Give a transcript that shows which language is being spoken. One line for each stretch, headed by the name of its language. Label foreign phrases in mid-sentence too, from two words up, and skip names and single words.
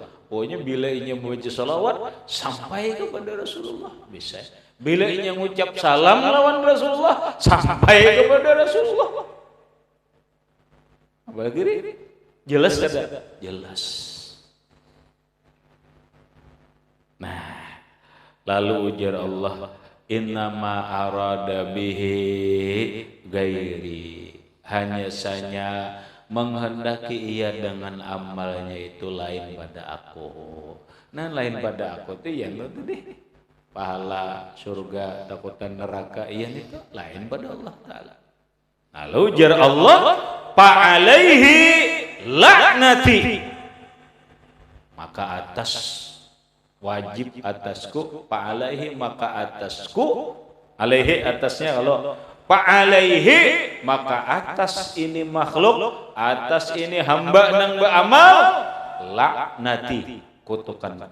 Banjar: Pokoknya bila ia membaca salawat sampai kepada Rasulullah bisa. Bila ia mengucap salam lawan Rasulullah sampai kepada Rasulullah. Apalagi jelas kada? Jelas. Nah, lalu ujar Allah,
Arabic: إنما أراد به غيري,
Banjar: hanya saja menghendaki ia dengan amalnya itu lain pada aku. Nah lain pada aku itu yang itu deh pahala surga takutan neraka iya itu lain pada Allah Ta'ala. Lalu ujar Allah
Arabic: فعليه لعنتي,
Banjar: maka atas wajib atasku, fa'alaihi maka atasku, alaihi atasnya kalau fa'alaihi maka atas ini makhluk, atas ini hamba nang beramal, laknati kutukan.